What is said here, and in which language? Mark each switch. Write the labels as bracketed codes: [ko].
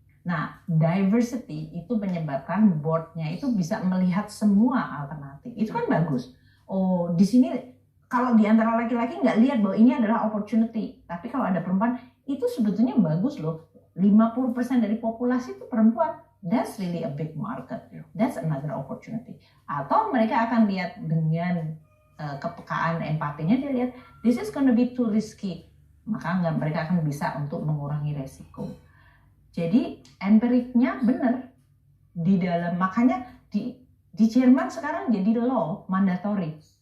[id] Nah, diversity itu menyebabkan boardnya itu bisa melihat semua alternatif. Itu kan bagus. Oh, di sini kalau di antara laki-laki nggak lihat bahwa ini adalah opportunity, tapi kalau ada perempuan itu sebetulnya bagus loh. 50% dari populasi itu perempuan. [en] That's really a big market. That's another opportunity. [id] Atau mereka akan lihat dengan kepekaan empatinya, dia lihat [en] this is gonna be too risky, [id] maka mereka akan bisa untuk mengurangi resiko. Jadi empiriknya benar di dalam, makanya di Jerman sekarang jadi law mandatory.